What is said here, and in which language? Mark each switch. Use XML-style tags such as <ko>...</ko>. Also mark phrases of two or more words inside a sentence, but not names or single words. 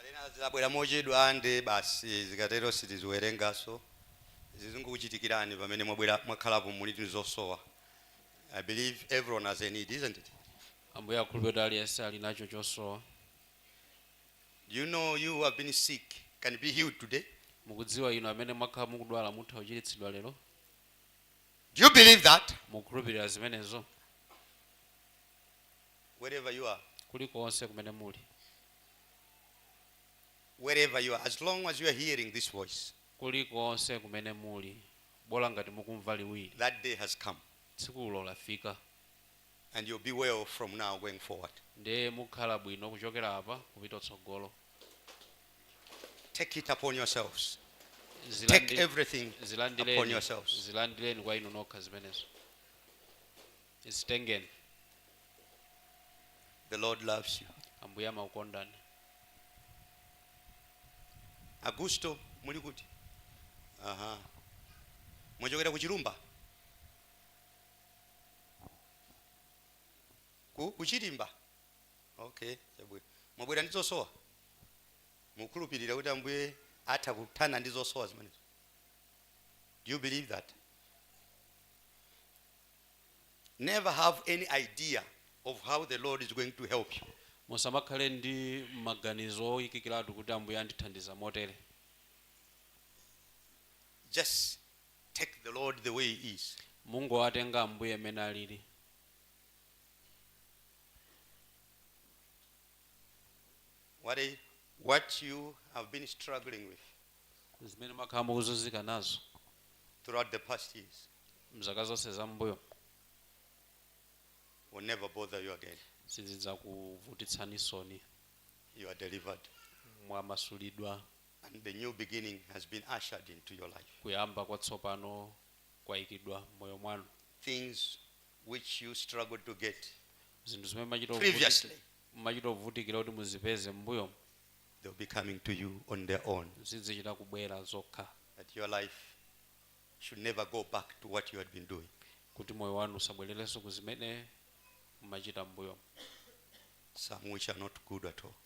<ny>zabwera mochedwa ande basi zikatero sitiziwerengaso zizikuchitikirani pamene mwakhalapo muli zosowa.</ny> <en>I believe everyone has a need, isn't it?</en> <ny>ambuye akhulupirira aliyense ali nacho chosowa.</ny> <en>You know you have been sick can be healed today.</en> <ny>Mukudziwa inu amene mwakhala mukudwala mutha kuchiritsidwa lero?</ny> <en>Do you believe that?</en> <ny>Mukhulupirira zimenezo?</ny> <en>Wherever you are,</en> <ny>kulikonse kumene muli,</ny> <en>wherever you are, as long as you are hearing this voice,</en> <ny>kulikonse kumene muli, bola ngati mukumva liwiro,</ny> <en>that day has come,</en> <ny>tsikulo lafika,</ny> <en>and you'll be well from now going forward.</en> <ny>ndiye mukhala bwino kuchokera apa kupita tsogolo.</ny> <en>Take it upon yourselves. Take everything upon yourselves.</en> <ny>Zilandireni kwa inu nokha zimenezo. Zitengeni.</ny> <en>The Lord loves you.</en> <ny>Ambuye amakukondani. Augusto muli kuti? Aha. Mwachokera ku Chirumba? Ku Chirimba? Okay, chabwino. Mwabwera ndi zosowa? Mukhulupirira kuti ambuye atha kuthana ndi zosowa zimenezo.</ny> <en>Do you believe that? Never have any idea of how the Lord is going to help you.</en> <ny>Musamakhale ndi maganizo oyikikiratu kuti ambuye andithandiza motere.</ny> <en>Just take the Lord the way he is.</en> <ny>Mungu atenga ambuye amene alili.</ny> <en>What you have been struggling with</en> <ny>Zimene makhala mukuzunzika nazo</ny> <en>throughout the past years</en> <ny>mzaka zonse za mbuyo</ny> <en>will never bother you again.</en> <ny>sizidza kuvutitsani soni.</ny> <en>You are delivered.</en> <ny>Mwamasulidwa.</ny> <en>And the new beginning has been ushered into your life.</en> <ny>Kuyamba kwatsopano kwayikidwa moyo mwanu.</ny> <en>Things which you struggled to get</en> <ny>zinthu zimene</ny> <en>previously,</en> <ny>machitovutikira kuti muzipeze mbuyo,</ny> <en>they'll be coming to you on their own.</en> <ny>zizichita kubwera zokha.</ny> <en>That your life should never go back to what you had been doing.</en> <ny>Kuti moyo wanu usabwererenso kuzimene machita mbuyo.</ny> <en>Some which are not good at all.</en>